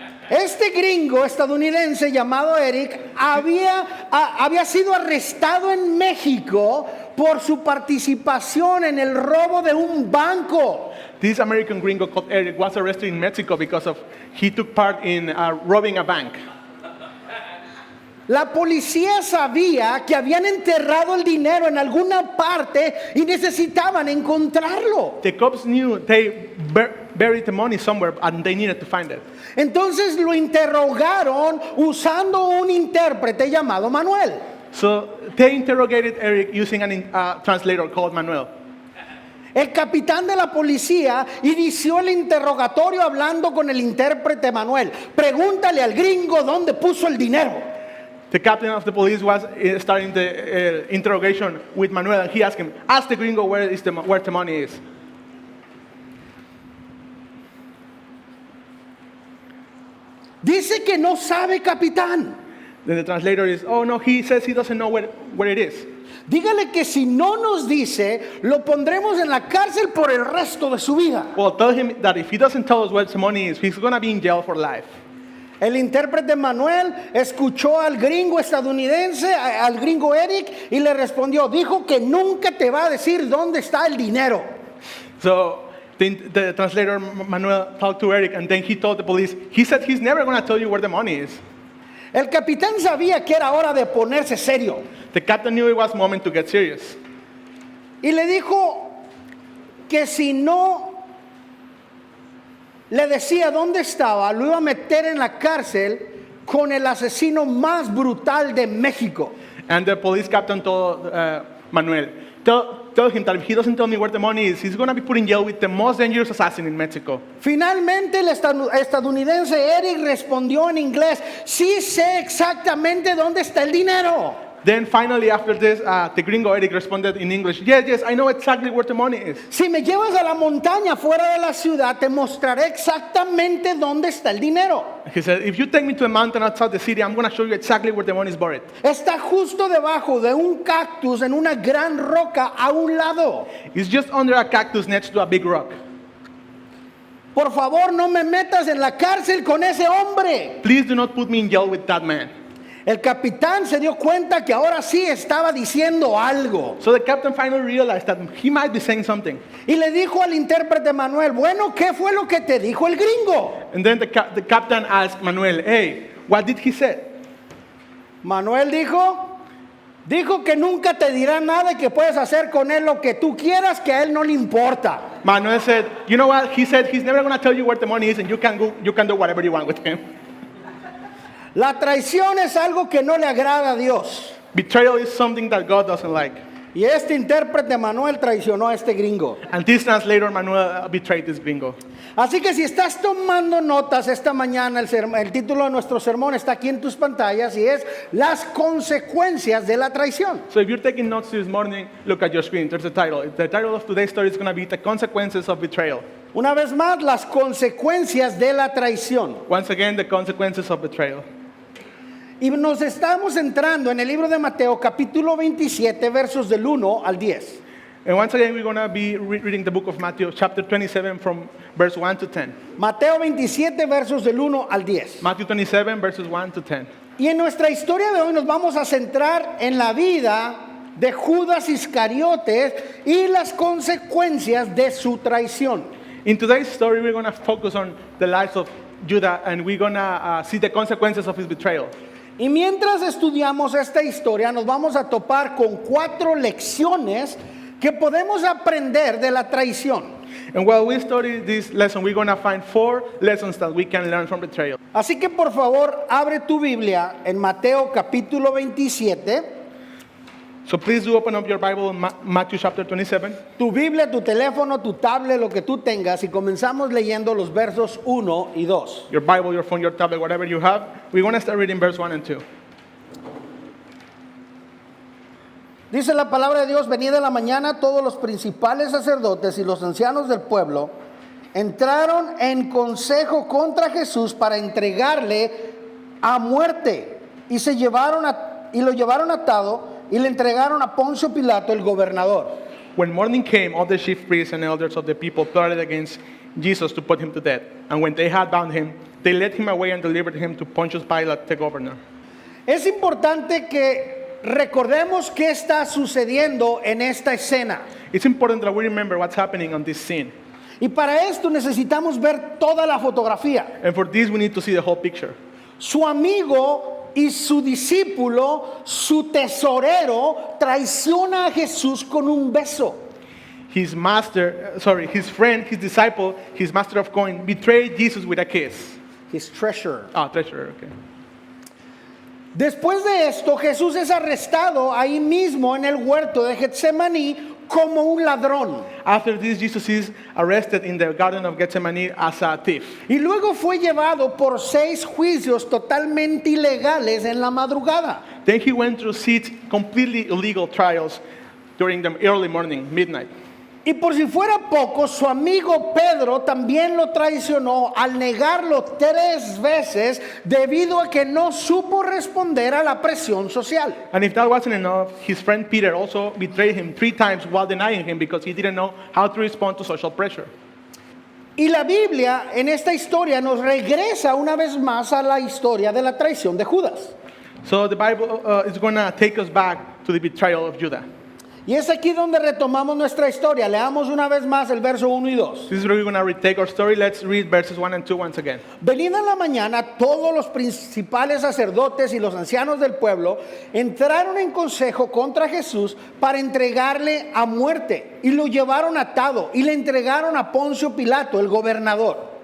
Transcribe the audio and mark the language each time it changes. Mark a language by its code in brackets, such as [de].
[es] Este gringo estadounidense llamado Eric había sido arrestado en México por su participación en el robo de un banco. [en] This American gringo called Eric was arrested in Mexico because he took part in robbing a bank. [es] La policía sabía que habían enterrado el dinero en alguna parte y necesitaban encontrarlo. [en] The cops knew they buried the money somewhere and they needed to find it. [es] Entonces lo interrogaron usando un intérprete llamado Manuel. [en] So they interrogated Eric using a translator called Manuel. [es] El capitán de la policía inició el interrogatorio hablando con el intérprete Manuel. Pregúntale al gringo dónde puso el dinero. [en] The captain of the police was starting the interrogation with Manuel, and he asked him, ask the gringo where the money is. [es] Dice que no sabe, capitán. [en] Then the translator is, oh no, he says he doesn't know where it is. [es] Dígale que si no nos dice, lo pondremos en la cárcel por el resto de su vida. [en] Well, tell him that if he doesn't tell us where the money is, he's going to be in jail for life. [es] El intérprete Manuel escuchó al gringo estadounidense, al gringo Eric, y le respondió, dijo que nunca te va a decir dónde está el dinero. [en] So the translator Manuel talked to Eric, and then he told the police, he said he's never going to tell you where the money is. [es] El capitán sabía que era hora de ponerse serio. [en] The captain knew it was moment to get serious. [es] Y le dijo que si no le decía dónde estaba, lo iba a meter en la cárcel con el asesino más brutal de México. [en] And the police captain told Manuel, tell him that if he doesn't tell me where the money is, he's going to be put in jail with the most dangerous assassin in Mexico. [es] Finalmente el estadounidense Eric respondió en inglés, sí sé exactamente dónde está el dinero. [en] Then finally after this, the gringo Eric responded in English, yes, I know exactly where the money is. [es] Si me llevas a la montaña fuera de la ciudad, te mostraré exactamente dónde está el dinero. [en] He said, if you take me to a mountain outside the city, I'm going to show you exactly where the money is buried. [es] Está justo debajo de un cactus en una gran roca a un lado. [en] It's just under a cactus next to a big rock. [es] Por favor, no me metas en la cárcel con ese hombre. [en] Please do not put me in jail with that man. [es] El capitán se dio cuenta que ahora sí estaba diciendo algo. [en] So the captain finally realized that he might be saying something. [es] Y le dijo al intérprete Manuel, bueno, ¿qué fue lo que te dijo el gringo? [en] And then the captain asked Manuel, hey, what did he say? [es] Manuel dijo que nunca te dirá nada y que puedes hacer con él lo que tú quieras, que a él no le importa. [en] Manuel said, you know what? He said he's never going to tell you where the money is and you can do whatever you want with him. [es] La traición es algo que no le agrada a Dios. [en] Betrayal is something that God doesn't like. [es] Y este intérprete Manuel traicionó a este gringo. [en] And this translator, Manuel, betrayed this gringo. [es] Así que si estás tomando notas esta mañana, el título de nuestro sermón está aquí en tus pantallas y es Las consecuencias de la traición. [en] So if you're taking notes this morning, look at your screen. There's the title. The title of today's story is going to be The Consequences of Betrayal. [es] Una vez más, las consecuencias de la traición. [en] Once again, the consequences of betrayal. [es] Y nos estamos entrando en el libro de Mateo, capítulo 27, versos del 1 al 10. [en] And once again, we're going to be reading the book of Matthew, chapter 27, from verse 1 to 10. [es] Mateo 27, versos del 1 al 10. [en] Matthew 27, verses 1 to 10. [es] Y en nuestra historia de hoy nos vamos a centrar en la vida de Judas Iscariotes y las consecuencias de su traición. [en] In today's story, we're going to focus on the lives of Judah, and we're going to see the consequences of his betrayal. [es] Y mientras estudiamos esta historia, nos vamos a topar con 4 lecciones que podemos aprender de la traición. [en] And while we study this lesson, we're going to find 4 lessons that we can learn from betrayal. [es] Así que por favor, abre tu Biblia en Mateo capítulo 27. [en] So please do open up your Bible in Matthew chapter 27. [es] Tu Biblia, tu teléfono, tu tablet, lo que tú tengas, y comenzamos leyendo los versos 1 y 2. [en] Your Bible, your phone, your tablet, whatever you have. We're going to start reading verse 1 and 2. [es] Dice la palabra de Dios: venida la mañana, todos los principales sacerdotes y los ancianos del pueblo entraron en consejo contra Jesús para entregarle a muerte, y lo llevaron atado y le entregaron a Poncio Pilato, el gobernador. [en] When morning came, all the chief priests and elders of the people plotted against Jesus to put him to death. And when they had bound him, they led him away and delivered him to Pontius Pilate, the governor. [es] Es importante que recordemos qué está sucediendo en esta escena. [en] It's important that we remember what's happening on this scene. [es] Y para esto necesitamos ver toda la fotografía. [en] And for this, we need to see the whole picture. [es] Su amigo y su discípulo, su tesorero, traiciona a Jesús con un beso. [en] His friend, his disciple, his master of coin, betrayed Jesus with a kiss. His treasurer. Treasurer, okay. [es] Después de esto, Jesús es arrestado ahí mismo en el huerto de Getsemaní como un ladrón. [en] After this, Jesus is arrested in the Garden of Gethsemane as a thief. [es] Y luego fue llevado por 6 juicios totalmente ilegales en la madrugada. [en] Then he went through 6 completely illegal trials during the early morning, midnight. [es] Y por si fuera poco, su amigo Pedro también lo traicionó al negarlo 3 veces debido a que no supo responder a la presión social. [en] And if that wasn't enough, his friend Peter also betrayed him 3 times while denying him because he didn't know how to respond to social pressure. [es] Y la Biblia en esta historia nos regresa una vez más a la historia de la traición de Judas. [en] So the Bible is going to take us back to the betrayal of Judah. [es] Y es aquí donde retomamos nuestra historia. Leamos una vez más el verso 1 y 2. [en] This is where we're going to retake our story. Let's read verses 1 and 2 once again. [es] Venida en la mañana, todos los principales sacerdotes y los ancianos del pueblo entraron en consejo contra Jesús para entregarle a muerte. Y lo llevaron atado y le entregaron a Poncio Pilato, el gobernador.